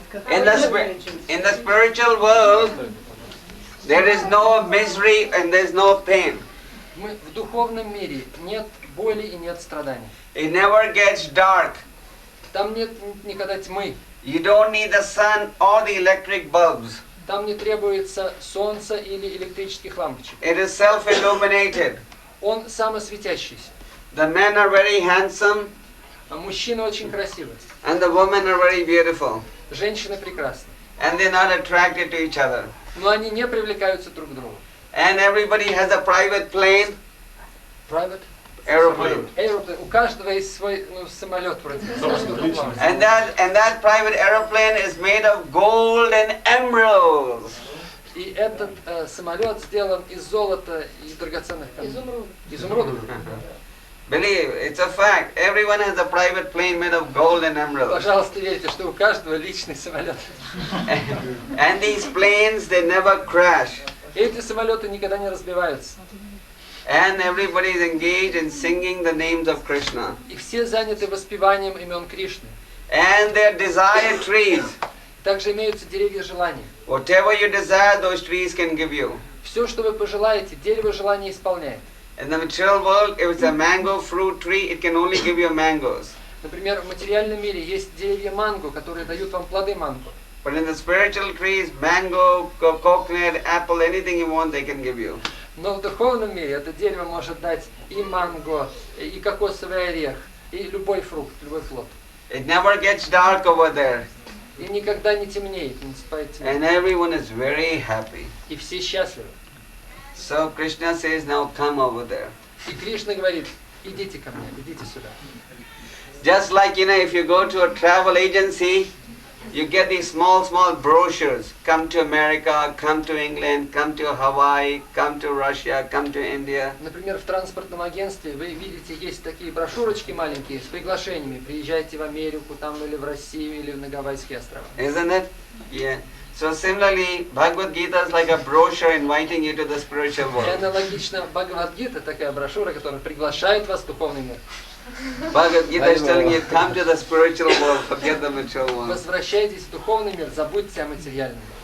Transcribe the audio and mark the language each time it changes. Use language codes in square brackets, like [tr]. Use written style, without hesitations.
[en] In the spiritual world, there is no misery and there is no pain. [ru] В духовном мире нет боли и нет страданий. [en] It never gets dark. [ru] Там нет никогда тьмы. [en] You don't need the sun or the electric bulbs. [ru] Там не требуется солнца или электрических лампочек. [en] It is self-illuminated. [ru] Он самосветящийся. [en] The men are very handsome. [ru] Мужчины очень красивые. [en] And the women are very beautiful. [ru] Женщины прекрасны. [en] And they're not attracted to each other. [ru] Но они не привлекаются друг к другу. [en] And everybody has a private plane. Private? Aeroplane. Aeroplane. [ru] У каждого есть свой самолет вроде. [en] And that private aeroplane is made of gold and emeralds. [ru] И этот самолет сделан из золота и драгоценных камней. Изумрудов. [en] Believe, it's a fact. Everyone has a private plane made of gold and emeralds. [ru] Пожалуйста, верьте, что у каждого личный самолет. [en] And these planes, they never crash. [ru] Эти самолеты никогда не разбиваются. [en] And everybody is engaged in singing the names of Krishna. [ru] И все заняты воспеванием имен Кришны. [en] And their desire trees. [ru] Также имеются деревья желаний. [en] Whatever you desire, those trees can give you. [ru] Все, что вы пожелаете, дерево желаний исполняет. [en] In the material world, if it's a mango fruit tree, it can only give you mangoes. [ru] Например, в материальном мире есть деревья манго, которые дают вам плоды манго. [en] But in the spiritual trees, mango, coconut, apple, anything you want, they can give you. [ru] Но в духовном мире это дерево может дать и манго, и кокосовый орех, и любой фрукт, любой плод. [en] It never gets dark over there. [ru] И никогда не темнеет, не наступает тьма. [en] And everyone is very happy. [ru] И все счастливы. [en] So Krishna says, now come over there. [ru] И Кришна говорит, идите ко мне, идите сюда. [en] Just like, if you go to a travel agency, you get these small brochures. Come to America, come to England, come to Hawaii, come to Russia, come to India. [ru] Например, в транспортном агентстве вы видите, есть такие брошюрочки маленькие с приглашениями. Приезжайте в Америку, там или в Россию, или на Гавайские острова. [en] Isn't it? Yeah. So similarly, Bhagavad Gita is like a brochure inviting you to the spiritual [ru] И [en] world. [ru] аналогично Бхагават-гита, такая брошюра, которая приглашает вас в духовный мир. [en] Bhagavad Gita is telling you, come to the spiritual world, forget the material world. [ru] Возвращайтесь в духовный мир, забудьте о материальном.